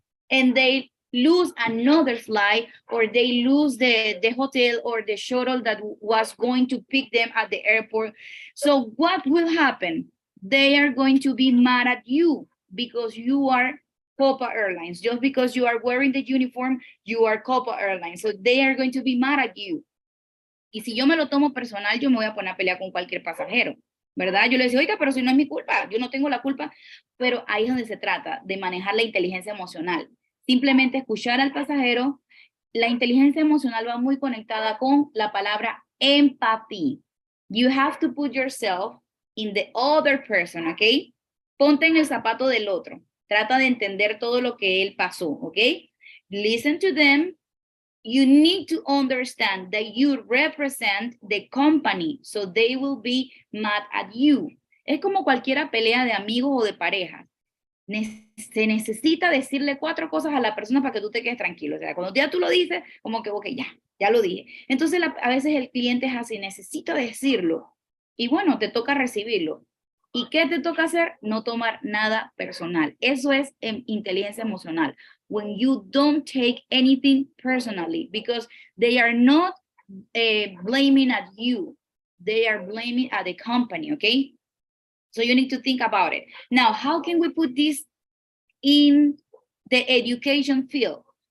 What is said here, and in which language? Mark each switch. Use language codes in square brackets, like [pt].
[en] And they lose another flight, or they lose the hotel or the shuttle that was going to pick them at the airport. So what will happen? They are going to be mad at you because you are Copa Airlines. Just because you are wearing the uniform, you are Copa Airlines. So they are going to be mad at you. [es] Y si yo me lo tomo personal, yo me voy a poner a pelear con cualquier pasajero, ¿verdad? Yo le decía, oiga, pero si no es mi culpa, yo no tengo la culpa. Pero ahí es donde se trata de manejar la inteligencia emocional. Simplemente escuchar al pasajero. La inteligencia emocional va muy conectada con la palabra empathy. [en] You have to put yourself in the other person, ¿ok? [es] Ponte en el zapato del otro. Trata de entender todo lo que él pasó, ¿ok? [en] Listen to them. You need to understand that you represent the company, so they will be mad at you. [es] Es como cualquier pelea de amigos o de parejas. Se necesita decirle 4 cosas a la persona para que tú te quedes tranquilo. O sea, cuando ya tú lo dices, como que, ok, ya lo dije. Entonces, a veces el cliente es así, necesita decirlo. Y bueno, te toca recibirlo. ¿Y qué te toca hacer? No tomar nada personal. Eso es inteligencia emocional. [en] When you don't take anything personally, because they are not blaming at you. They are blaming at the company, okay? So you need to think about it. Now, how can we put this in the education field?